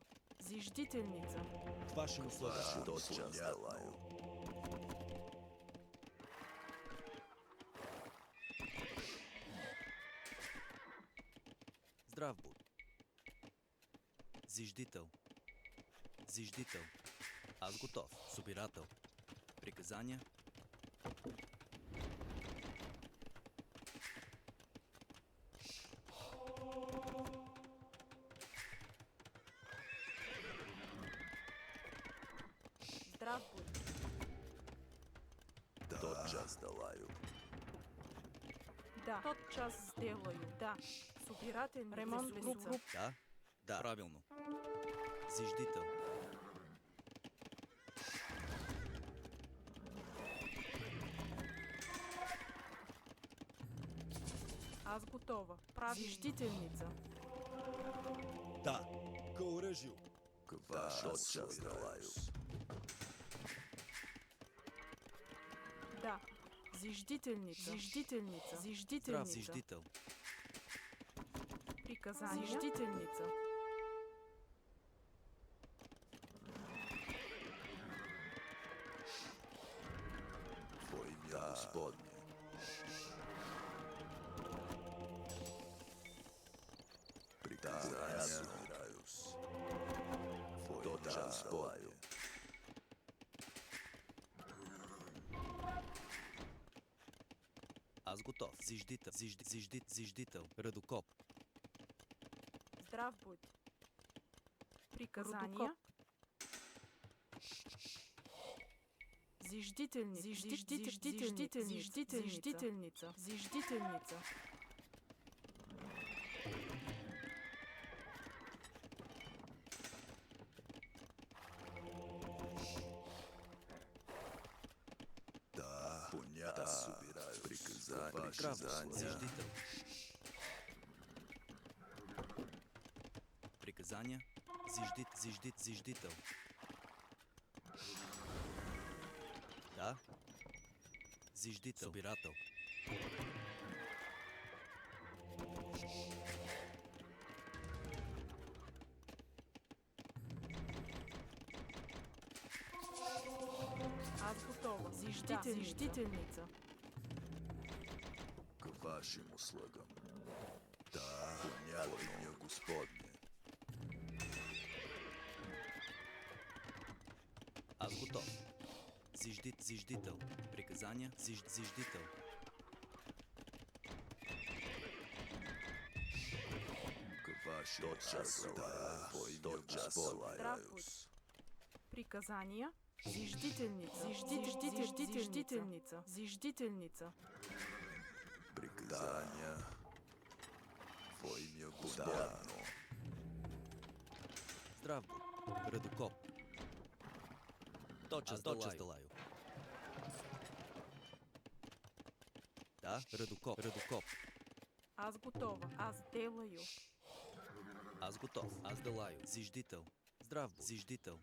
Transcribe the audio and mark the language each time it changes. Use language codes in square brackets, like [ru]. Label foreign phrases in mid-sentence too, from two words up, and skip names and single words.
[ru] Зиждительница. К вашим услугам. Тотчас делаю. Здрав будь. Зиждител. Зиждител. Аз готов. Собирател. Приказания. Здрав будь. Тотчас делаю. Да. Тотчас сделаю. Да. Собиратель. Ремонт групп. Да. Да. Правилно. Зиждител. Аз готова. Правильно. Зиждительница. Да. К оръжию. К вашим тотчас делаю. Да. Зиждительница. Зиждительница. Здрав. Зиждительница. Зиждител. Приказание. Зиждительница. Во имя Господне. Приказания собираюсь. Во имя Господне. Аз готов. Зиждител. Зиждител. Редокоп. Здрав будь. Приказания. Зиждительница. Зиждительница. Зиждительница. Зиждительница. Да, понятно. Собираю. Приказания. Здрав будь. Зиждител. Приказания. Зиждител. Да. Зиждител. Собирател. Аз готова. Зиждительница. К вашим услугам. Да, понятно. Во имя Господне. Аз готов. Зиждител. Приказания. Зиждител. К вашим услугам. Тотчас славяюсь. Приказания. Зиждительница. Зиждительница. Зиждительница. Приказания. Во имя Господно. Здрав будь. Редокоп. Тотчас долаю. Да, редокоп. Аз готова. Аз делаю. Аз готов. Аз делаю. Зиждител. Здрав будь. Зиждител.